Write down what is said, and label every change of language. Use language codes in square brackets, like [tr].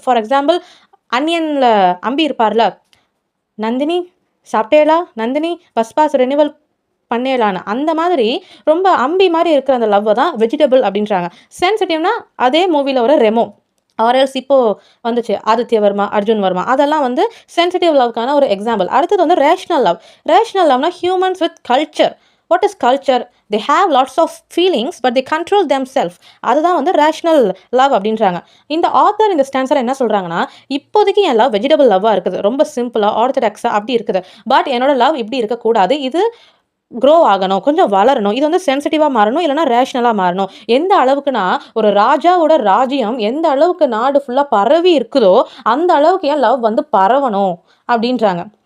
[ta] For example, அன்னியனில் Ambi இருப்பார்ல, Nandini சாப்பிட்டேலா, Nandini bus pass renewal பண்ணேலான்னு, அந்த மாதிரி ரொம்ப அம்பி மாதிரி இருக்கிற அந்த லவ்வை தான் வெஜிடபிள் அப்படின்றாங்க. சென்சிட்டிவ்னா அதே மூவியில் வர ரெமோ, ஆர்எல்ஸ் இப்போது வந்துச்சு ஆதித்ய வர்மா, அர்ஜுன் வர்மா, அதெல்லாம் வந்து சென்சிட்டிவ் லவ்க்கான ஒரு எக்ஸாம்பிள். அடுத்தது வந்து ரேஷ்னல் லவ். ரேஷ்னல் லவ்னா humans with culture. [en] What is culture? they have lots of feelings but they control themselves. [ta] அதுதான் வந்து ரேஷ்னல் லவ் அப்படின்றாங்க. இந்த ஆத்தர் இந்த ஸ்டான்ஸில் என்ன சொல்கிறாங்கன்னா, இப்போதைக்கு என் லவ் வெஜிடபிள் லவ்வாக இருக்குது, ரொம்ப சிம்பிளாக ஆர்த்தடாக்ஸாக அப்படி இருக்குது. பட் என்னோட லவ் இப்படி இருக்கக்கூடாது, இது க்ரோ ஆகணும், கொஞ்சம் வளரணும், இது வந்து சென்சிட்டிவாக மாறணும், இல்லைனா ரேஷ்னலாக மாறணும். எந்த அளவுக்குனா, ஒரு ராஜாவோட ராஜ்யம் எந்த அளவுக்கு நாடு ஃபுல்லாக பரவி இருக்குதோ அந்த அளவுக்கு என் லவ் வந்து பரவணும் அப்படின்றாங்க.